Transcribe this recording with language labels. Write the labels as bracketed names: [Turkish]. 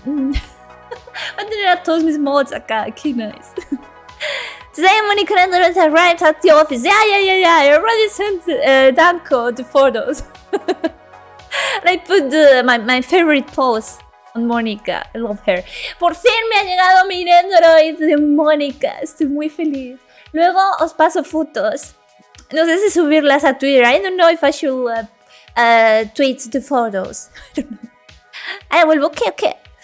[Spanish] Voy a tener a todos mis mods acá. Qué nice. [English] Today Monica has arrived at the office. Yeah. I already sent Danko the photos. I put my favorite post on Mónica. I love her. [Spanish] Por fin me ha llegado mi Nendoroid de Mónica. Estoy muy feliz. Luego os paso fotos. No sé si subirlas a Twitter. [English] I don't know if I should tweet the photos. I don't know. [Spanish] Vuelvo. [English] Okay.